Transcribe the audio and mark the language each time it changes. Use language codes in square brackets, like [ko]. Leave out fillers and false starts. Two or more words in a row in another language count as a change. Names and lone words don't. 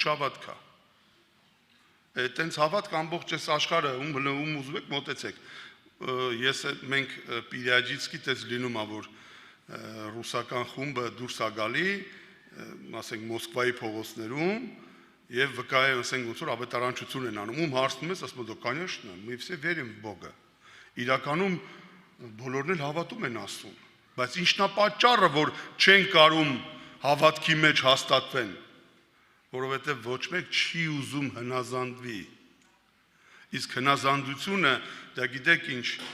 [hy] հավատք է։ Այտենց հավատք ամբողջ այս աշխարհը ում ուզում եք մոտեցեք։ Մենք Պիրյաջիցկի տես լինում է, որ ռուսական խումբը դուրս է գալի, ասենք Մոսկվայի փողոցներում եւ վկայում, ասենք ոնց որ ավետարանչություն են անում, ում հարցնում ես, ասում դու [ru] конечно, мы все верим в Бога։ [hy] Իրականում բոլորն էլ հավատում են Աստծուն, բայց ի՞նչն է պատճառը, որ չեն կարում հավատքի մեջ հաստատվեն, որովհետեւ ոչ մեկ չի ուզում հնազանդվի։ Իսկ հնազանդությունը, դա գիտեք ինչ,